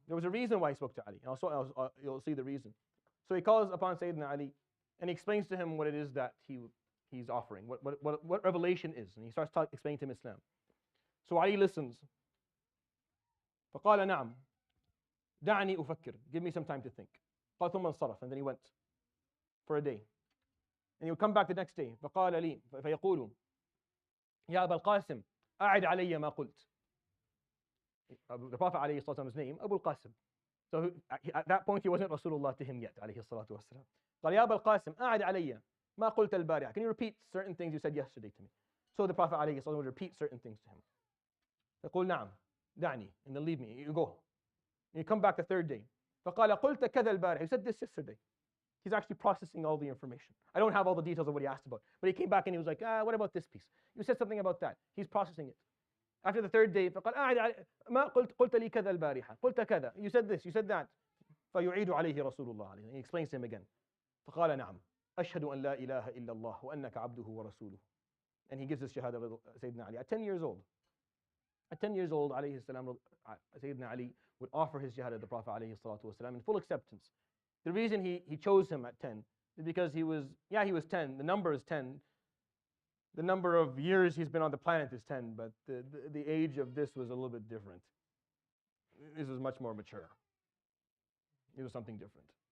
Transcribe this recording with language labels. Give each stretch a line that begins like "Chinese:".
English: There was a reason why he spoke to Ali. And also, you'll see the reason. So he calls upon Sayyidina Ali, and he explains to him what it is that he's offering, what revelation is. And he starts explaining to him Islam. So Ali listens.
Arabic: فقال نعم دعني أفكر.
English: Give me some time to think.
Arabic: قال ثم انصرف.
English: And then he went for a day. And he would come back the next day.
Arabic: فقال لي فيقول يا أبا القاسم أعد علي ما قلت.
English: The Prophet عليه الصلاة والسلام's name, Abu al-Qasim. So at that point he wasn't Rasulullah to him yet
Arabic: عليه الصلاة والسلام. قال يا أبا القاسم أعد علي ما قلت البارحة.
English: Can you repeat certain things you said yesterday to me? So the Prophet
Arabic: عليه الصلاة والسلام
English: would repeat certain things to him.
Arabic: يقول نعم دعني,
English: and then leave me, you go. And you come back the third day.
Arabic: فقال قلت كذا البارحة.
English: You said this yesterday. He's actually processing all the information. I don't have all the details of what he asked about. But he came back and he was like, what about this piece? You said something about that. He's processing it. After the third day,
Arabic: فقال ما قلت لي كذا البارحة. قلت كذا.
English: You said this, you said that.
Arabic: فيعيد عليه رسول الله عليه.
English: He explains to him again.
Arabic: فقال نعم أشهد أن لا إله إلا الله وأنك عبده ورسوله.
English: And he gives this shahada to Sayyidina Ali at 10 years old. At 10 years old, alayhi salam, Sayyidina Ali would offer his jihad to the Prophet alayhi salatu wasalam in full acceptance. The reason he chose him at 10 is because he was 10. The number is 10. The number of years he's been on the planet is 10, but the age of this was a little bit different. This was much more mature. It was something different.